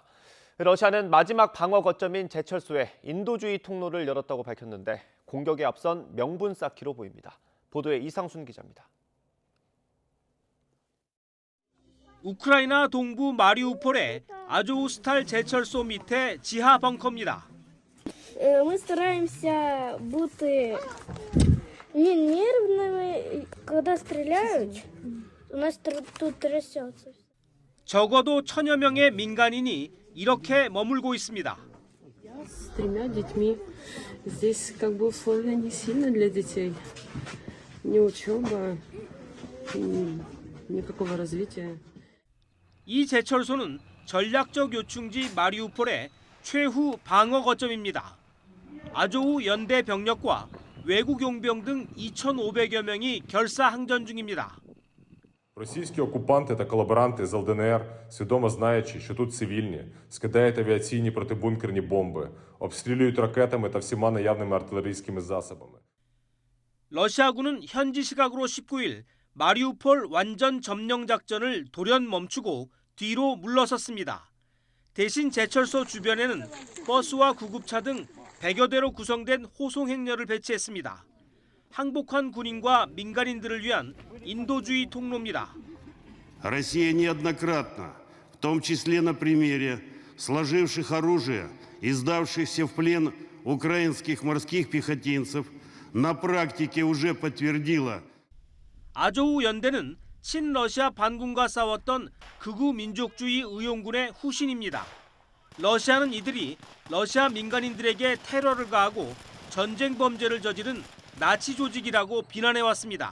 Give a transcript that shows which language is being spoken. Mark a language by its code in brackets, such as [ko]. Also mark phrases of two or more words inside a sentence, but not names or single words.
[ko] 러시아는 마지막 방어 거점인 제철소에 인도주의 통로를 열었다고 밝혔는데 공격에 앞선 명분 쌓기로 보입니다. 보도에 이상순 기자입니다. 우크라이나 동부 마리우폴의 아조우스탈 제철소 밑에 지하 벙커입니다. [ru] Мы стараемся быть не нервными, когда стреляют. У нас тут трясется. [ko] 적어도 1,000여 명의 민간인이 이렇게 머물고 있습니다. [ru] С 3 детьми. Здесь как бы условия не сильно для детей. Ни учеба, никакого развития. [ko] 이 제철소는 전략적 요충지 마리우폴의 최후 방어 거점입니다. 아조우 연대 병력과 외국 용병 등 2,500여 명이 결사항전 중입니다. [uk] Російські окупанти та колаборанти з ЛДНР, свідомо знаючи, що тут цивільні, скидають авіаційні протибункерні бомби, обстрілюють ракетами та всіма наявними артилерійськими засобами. [ko] 러시아군은 현지 시각으로 19일 마리우폴 완전 점령 작전을 돌연 멈추고 뒤로 물러섰습니다. 대신 제철소 주변에는 버스와 구급차 등 100여 대로 구성된 호송 행렬을 배치했습니다. 항복한 군인과 민간인들을 위한 인도주의 통로입니다. [ru] Россия неоднократно, в том числе на примере сложивших оружие и сдавшихся в плен украинских морских пехотинцев, на практике уже подтвердила. [ko] 아조우 연대는 친러시아 반군과 싸웠던 극우 민족주의 의용군의 후신입니다. 러시아는 이들이 러시아 민간인들에게 테러를 가하고 전쟁 범죄를 저지른 나치 조직이라고 비난해왔습니다.